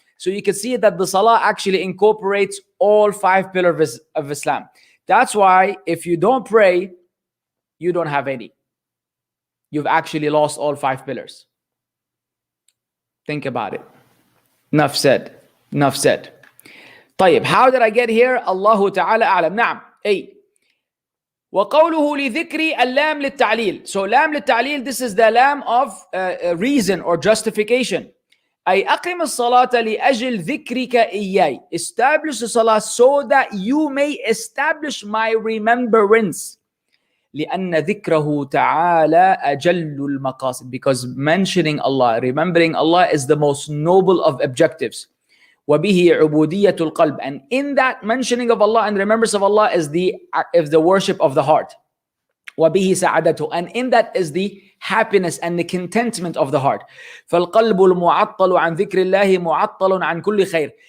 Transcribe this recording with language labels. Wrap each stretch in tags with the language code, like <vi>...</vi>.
<en>So you can see that the Salah actually incorporates all 5 pillars of Islam. That's why if you don't pray, you don't have any. You've actually lost all 5 pillars. Think about it. Enough said. Enough said.</en> <ar>طيب,</ar> <en>how did I get here?</en> <ar>Allahu Ta'ala a'lam. نعم. أي. وقوله لذكري اللام للتعليل.</ar> <en>So lam</en> <ar>للتعليل,</ar> <en>this is the lam of reason or justification.</en> <ar>أي أقم الصلاة لأجل ذكرك إياي.</ar> <en>Establish the salah so that you may establish my remembrance.</en> <ar>لأن ذكره تعالى أجل المقاصد.</ar> <en>Because mentioning Allah, remembering Allah is the most noble of objectives.</en> <ar>وبه عبودية القلب.</ar> <en>And in that mentioning of Allah and remembrance of Allah is the worship of the heart.</en> <ar>وبه سعادته.</ar> <en>And in that is the happiness and the contentment of the heart.</en> <ar>فالقلب المعطل عن ذكر الله معطل عن كل خير.</ar>